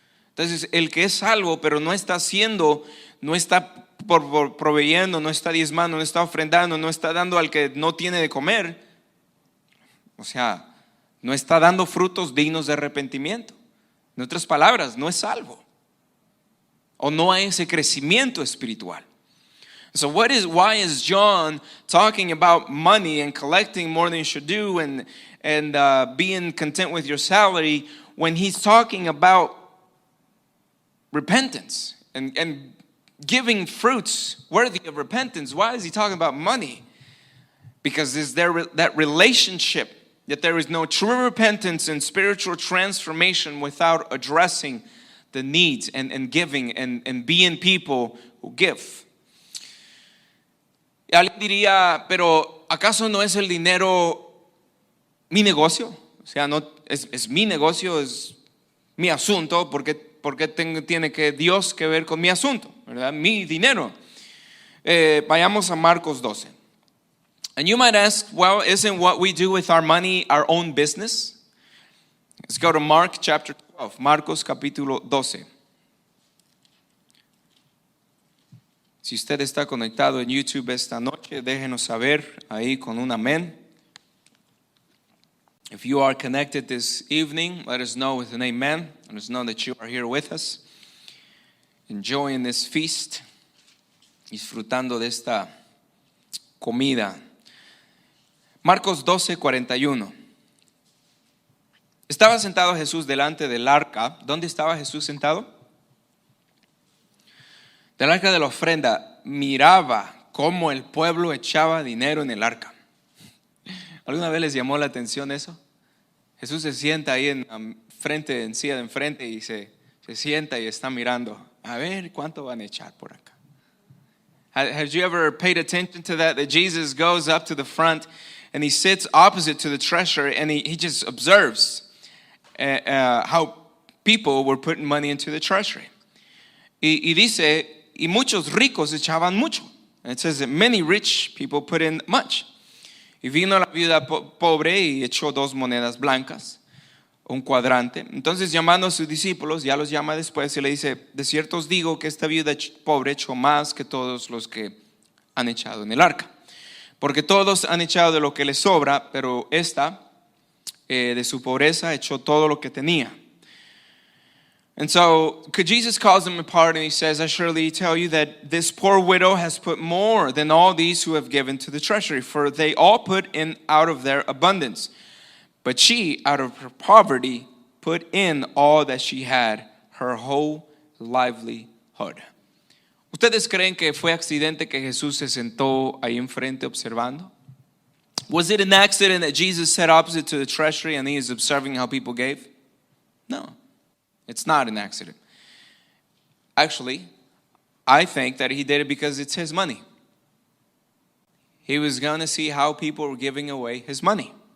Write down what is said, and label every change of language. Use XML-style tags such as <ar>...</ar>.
<es>Entonces, el que es salvo pero no está haciendo, no está proveyendo, no está diezmando, no está ofrendando, no está dando al que no tiene de comer, o sea, no está dando frutos dignos de arrepentimiento. En otras palabras, no es salvo, o no hay ese crecimiento espiritual.</es> <en>So why is John talking about money and collecting more than you should do and being content with your salary when he's talking about repentance and giving fruits worthy of repentance? Why is he talking about money? Because is there that relationship that there is no true repentance and spiritual transformation without addressing the needs and giving and being people who give.</en> <es>Y alguien diría, pero ¿acaso no es el dinero mi negocio? O sea, no es mi negocio, es mi asunto, ¿por qué tiene que Dios que ver con mi asunto? ¿Verdad? Mi dinero. Vayamos a Marcos 12.</es> <en>And you might ask, well, isn't what we do with our money our own business? Let's go to Mark chapter 12,</en> <es>Marcos capítulo 12. Si usted está conectado en YouTube esta noche, déjenos saber ahí con un amén.</es> <en>If you are connected this evening, let us know with an amen. Let us know that you are here with us, enjoying this feast,</en> <es>disfrutando de esta comida. Marcos 12:41. Estaba sentado Jesús delante del arca. ¿Dónde estaba Jesús sentado? Del arca de la ofrenda. Miraba cómo el pueblo echaba dinero en el arca. ¿Alguna vez les llamó la atención eso? Jesús se sienta ahí en silla de enfrente y se sienta y está mirando. A ver cuánto van a echar por acá.</es> <en>Have you ever paid attention to that Jesus goes up to the front and he sits opposite to the treasury and he just observes how people were putting money into the treasury.</en> <es>Y dice, y muchos ricos echaban mucho.</es> <en>And it says that many rich people put in much.</en> <es>Y vino la viuda pobre y echó 2 monedas blancas, un cuadrante. Entonces llamando a sus discípulos, ya los llama después y le dice, de cierto os digo que esta viuda pobre echó más que todos los que han echado en el arca. Porque todos han echado de lo que les sobra, pero esta de su pobreza echó todo lo que tenía.</es> <en>And so Jesus calls them apart and he says, I surely tell you that this poor widow has put more than all these who have given to the treasury, for they all put in out of their abundance. But she, out of her poverty, put in all that she had, her whole livelihood.</en> <es>¿Ustedes creen que fue accidente que Jesús se sentó ahí enfrente observando?</es> <en>Was it an accident that Jesus sat opposite to the treasury and he is observing how people gave? No, it's not an accident. Actually, I think that he did it because it's his money. He was going to see how people were giving away his money.</en>